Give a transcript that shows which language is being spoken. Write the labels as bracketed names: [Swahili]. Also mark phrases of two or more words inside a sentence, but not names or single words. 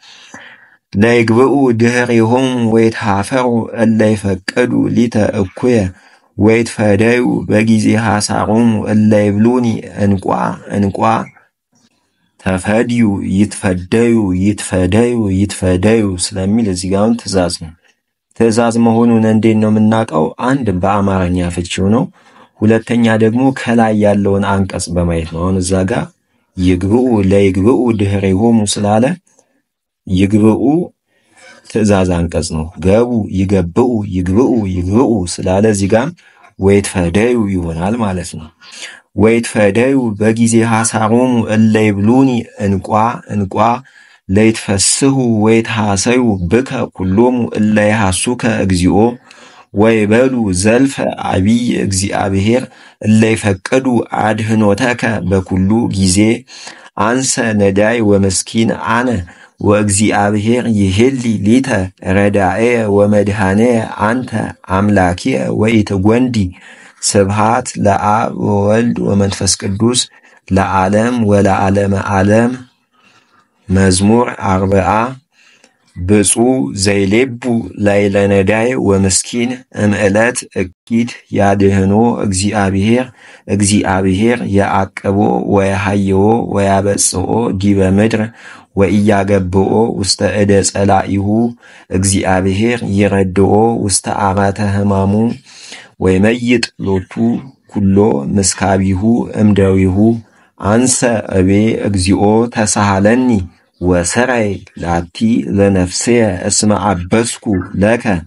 [Geez] ለይግብኡ ድኅሬሆሙ ወይትሃፈሩ እለ ይፈቅዱ ሊተ እኩየ ወይትፈደዩ በጊዜ ሐሳሮሙ እለ ይብሉኒ እንቋ እንቋ ተፈድዩ ይትፈደዩ ይትፈደዩ ይትፈደዩ [Amharic] ስለሚል እዚህ ጋር ትእዛዝ ነው። ትእዛዝ መሆኑን እንዴት ነው የምናውቀው? አንድ በአማርኛ ፍቺው ነው። ሁለተኛ ደግሞ ከላይ ያለውን አንቀጽ በማየት ነው። አሁን እዛ ጋር [Geez] ይግብኡ ለይግብኡ ድኅሬሆሙ [Amharic] ስላለ ይግብኡ ትእዛዝ አንቀጽ ነው። [Geez] ገቡ ይገብኡ ይግብኡ ይግብኡ [Amharic] ስላለ እዚህ ጋር [Geez] ወይትፈደዩ [Amharic] ይሆናል ማለት ነው። [Geez] ወይትፈደዩ በጊዜ ሐሳሮሙ እለ ይብሉኒ እንቋ እንቋ ለይትፈስሑ ወይትሐሰዩ ብከ ኩሎሙ እለ ይሐሱከ እግዚኦ ወይበሉ ዘልፈ አቢይ እግዚአብሔር እለ ይፈቅዱ አድህኖተከ በኩሉ ጊዜ አንሰ ነዳይ ወመስኪን አነ ወእግዚአብሔር ይሄሊ ሊተ ረዳኤየ ወመድኃኔየ አንተ አምላኪየ ወኢትጐንዲ ስብሃት ለአብ ወወልድ ወመንፈስ ቅዱስ ለዓለም ወለዓለመ ዓለም። መዝሙር 40 ብፁዕ ዘይሌቡ ላዕለ ነዳይ ወምስኪን እምዕለት እኪት ያድህኖ እግዚአብሔር እግዚአብሔር ያዕቅቦ ወያሃየዎ ወያበጽሖ ዲበ ምድር ወኢያገብኦ ውስተ እደ ጸላኢሁ እግዚአብሔር ይረድኦ ውስተ አራተ ሕማሙ ወይመይጥ ሎቱ ኩሎ ምስካቢሁ እምደዊሁ አንሰ እቤ እግዚኦ ተሳሃለኒ ወሰራይ ላቲ ለነፍስየ እስመ አበስኩ ለከ